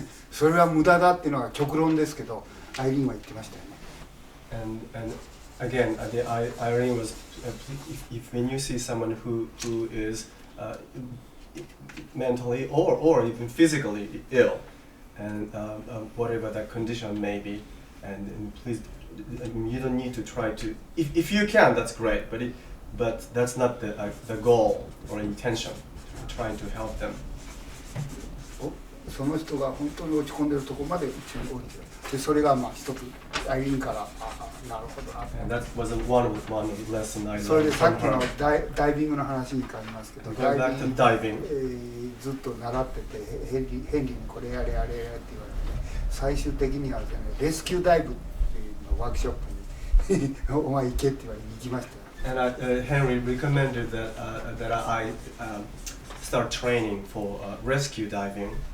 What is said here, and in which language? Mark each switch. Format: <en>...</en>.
<ja>それは無駄だっていうのが極論ですけど、アイリーンは言ってましたよね。</ja> <en>And again, Irene was, if when you see someone who is mentally or even physically ill, and whatever that condition may be, and please, you don't need to try to. If you can, that's great. But that's not the goal or intention. Trying to help them.</en> <ja>その人が本当に落ち込んでるところまで一緒に降りてる。でそれがまあ一つアイリーンからなるほどな。</ja> <en>And that was one lesson I learned.</en> <ja>それでさっきのダイビングの話に変わりますけど、</ja> <en>Going back to diving.</en> <ja>ずっと習っててヘンリーにこれやれやれって言われて、最終的にはですね、レスキューダイブっていうのワークショップにお前行けって言われて行きましたよ。</ja> <en>And Henry recommended that I start training for rescue diving.</en>